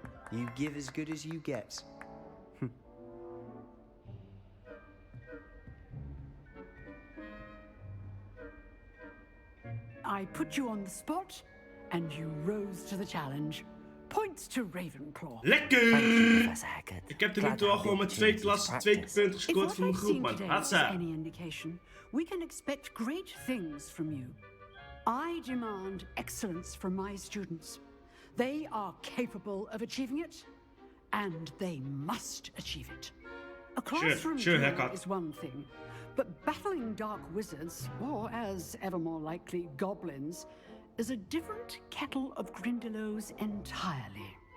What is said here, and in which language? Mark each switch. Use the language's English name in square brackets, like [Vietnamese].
[English] You give as good as you get. I put you on the spot, and you rose to the challenge. Points to Ravenclaw. [Dutch] Lekker! Ik heb tot nu toe al gewoon met 2 klassen 2 punten gescoord voor mijn groep, man. Hatsa! [English] Any indication, we can expect great things from you. I demand excellence from my students. They are capable of achieving it, and they must achieve it. A classroom duel is one thing, but battling dark wizards, or as ever more likely, goblins, is a different kettle of Grindylows entirely.